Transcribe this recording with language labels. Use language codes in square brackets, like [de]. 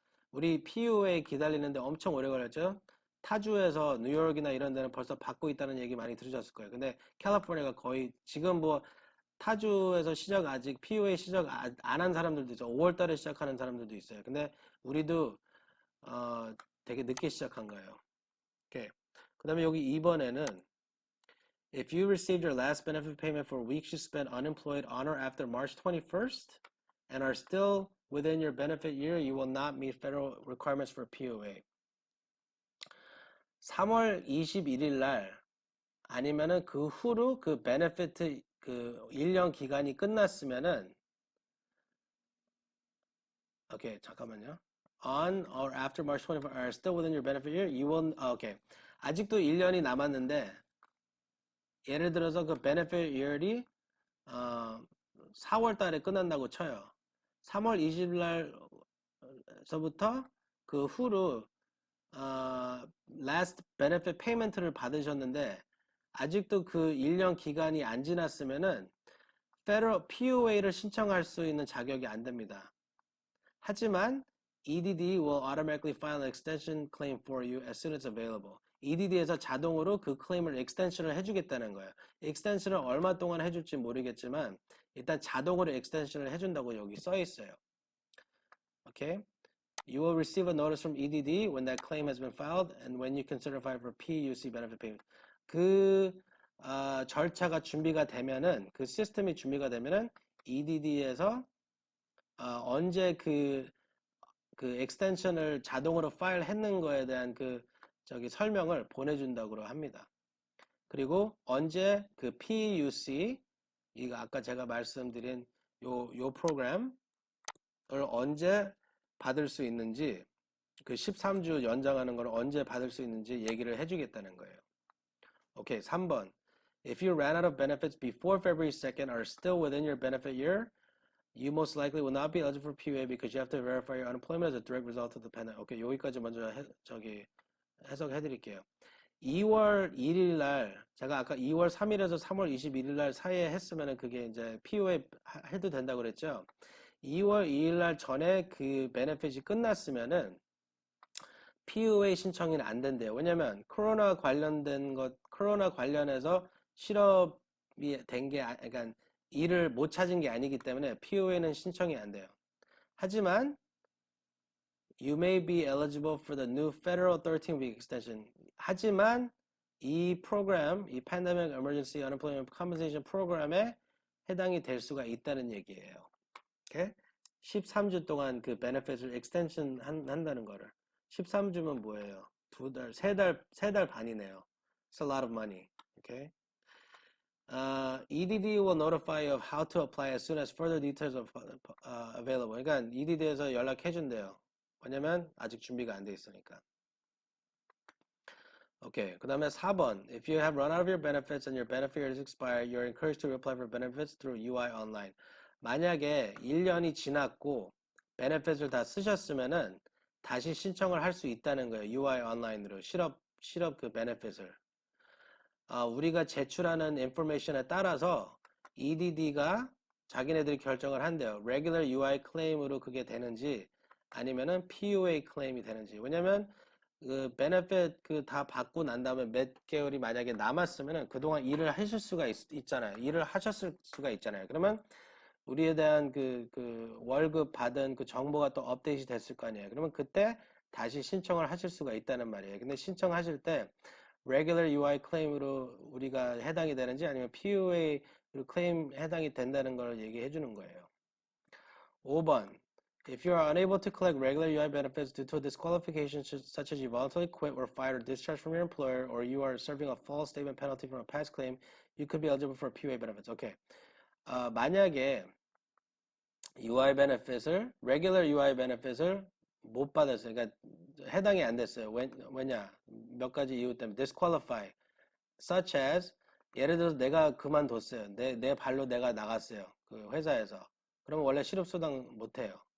[ko] 우리 PUA 기다리는데 엄청 오래 걸렸죠? 타주에서 뉴욕이나 이런 데는 벌써 받고 있다는 얘기 많이 들으셨을 거예요. 근데 캘리포니아가 거의 지금 뭐 타주에서 아직 PUA 시작 안 한 사람들도 있죠. 5월 달에 시작하는 사람들도 있어요. 근데 우리도 되게 늦게 시작한 거예요. [en] 오케이. [ko] 그 다음에 여기 2번에는 [en] If you received your last benefit payment for weeks you spent unemployed on or after March 21st and are still within your benefit year, you will not meet federal requirements for POA. [ko] 3월 21일 날 아니면은 그 후로 그 베네피트 그 1년 기간이 끝났으면은 오케이, 잠깐만요. [en] On or after March 24th are still within your benefit year, you will 오케이. [ko] 아직도 1년이 남았는데 예를 들어서 그 benefit year이 4월 달에 끝난다고 쳐요. 3월 20일 날서부터 그 후로 last benefit payment를 받으셨는데 아직도 그 1년 기간이 안 지났으면은 federal PUA를 신청할 수 있는 자격이 안 됩니다. 하지만 [en] EDD will automatically file an extension claim for you as soon as available. [ko] EDD에서 자동으로 그 클레임을 extension을 해주겠다는 거예요. extension을 얼마 동안 해줄지 모르겠지만 일단 자동으로 extension을 해준다고 여기 써 있어요. [en] Okay? You will receive a notice from EDD when that claim has been filed and when you can certify for PUC benefit payment. [ko] 그 절차가 준비가 되면은 그 시스템이 준비가 되면은 EDD에서 언제 그 extension을 자동으로 파일 했는 거에 대한 설명을 보내준다고 합니다. 그리고 언제 그 PUC 이거 아까 제가 말씀드린 요 프로그램을 언제 받을 수 있는지 그 13주 연장하는 걸 언제 받을 수 있는지 얘기를 해주겠다는 거예요. 오케이, 3번. [en] If you ran out of benefits before February 2nd are still within your benefit year, you most likely will not be eligible for PUA because you have to verify your unemployment as a direct result of the pandemic. [ko] 오케이, 여기까지 먼저 해석해 드릴게요. 2월 1일 날 제가 아까 2월 3일에서 3월 21일 날 사이에 했으면 그게 이제 PUA 해도 된다고 그랬죠. 2월 2일 날 전에 그 베네핏이 끝났으면은 PUA 신청이 안 된대요. 왜냐면 코로나 관련해서 실업이 된 게, 그러니까 일을 못 찾은 게 아니기 때문에 POA는 신청이 안 돼요. [en] 하지만 You may be eligible for the new federal 13-week extension. [ko] 하지만 이 프로그램, 이 Pandemic Emergency Unemployment Compensation 프로그램에 해당이 될 수가 있다는 얘기예요. [en] 오케이? [ko] 13주 동안 그 benefit을 extension 한다는 거를. 13주면 뭐예요? 세 달 반이네요. [en] It's a lot of money. Okay? EDD will notify you of how to apply as soon as further details are available. [ko] 그러니까 EDD에서 연락해준대요. 왜냐면 아직 준비가 안 돼 있으니까. 오케이. 그 다음에 4번. [en] If you have run out of your benefits and your benefit year is expired, you're encouraged to reapply for benefits through UI online. [ko] 만약에 1년이 지났고 benefits을 다 쓰셨으면은 다시 신청을 할 수 있다는 거예요. UI online으로 실업 그 benefit을. 우리가 제출하는 인포메이션에 따라서 EDD가 자기네들이 결정을 한대요. Regular UI claim으로 그게 되는지 아니면은 PUA claim이 되는지. 왜냐면 그 benefit 그 다 받고 난 다음에 몇 개월이 만약에 남았으면은 그동안 일을 하실 수가 있잖아요. 일을 하셨을 수가 있잖아요. 그러면 우리에 대한 그 월급 받은 그 정보가 또 업데이트 됐을 거 아니에요. 그러면 그때 다시 신청을 하실 수가 있다는 말이에요. 근데 신청하실 때 regular UI claim으로 우리가 해당이 되는지 아니면 PUA claim 해당이 된다는 걸 얘기해 주는 거예요. 5번. [en] If you are unable to collect regular UI benefits due to a disqualification such as you voluntarily quit or fired or discharged from your employer or you are serving a false statement penalty from a past claim, you could be eligible for PUA benefits. 오케이. [ko] 만약에 UI benefit을 regular UI benefit을 못 받았어요. 그러니까 해당이 안 됐어요. 왜냐? 몇 가지 이유 때문에 disqualify. Such as 예를 들어서 내가 그만뒀어요. 내 발로 내가 나갔어요. 그 회사에서. 그러면 원래 실업수당 못 해요.